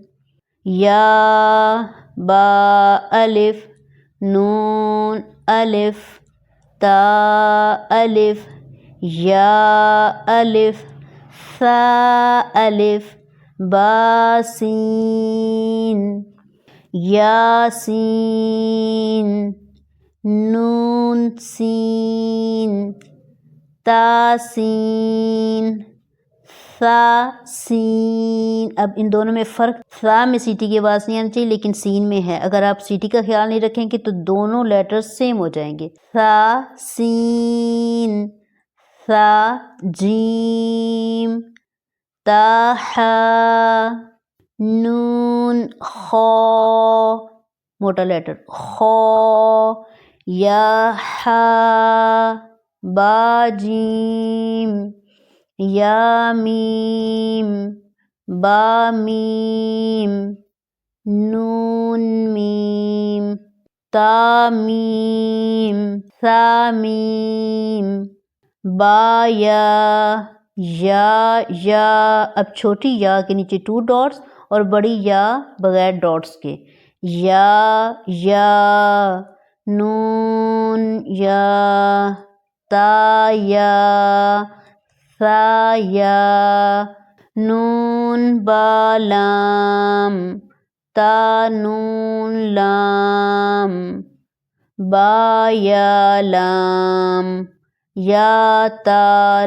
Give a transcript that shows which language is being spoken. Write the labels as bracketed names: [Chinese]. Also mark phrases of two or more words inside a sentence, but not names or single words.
[Urdu] یا با الف نون الف تا الف یا الف ثا الف با سین یا سین نون سین تا سین ثا سین۔ اب ان دونوں میں فرق، ثا میں سیٹی کی آواز نہیں آنی چاہیے لیکن سین میں ہے۔ اگر آپ سیٹی کا خیال نہیں رکھیں گے تو دونوں [English] letters same [Urdu] ہو جائیں گے۔ ثا سین ثا جیم تا ہا نون خا موٹا لیٹر خا یا ہا با جیم یا میم با میم نون میم تا میم ثا میم با یا۔ اب چھوٹی یا کے نیچے 2 ڈاٹس اور بڑی یا بغیر ڈاٹس کے، یا نون یا تا یا ثا یا نون با لام تا نون لام با یا لام یا تا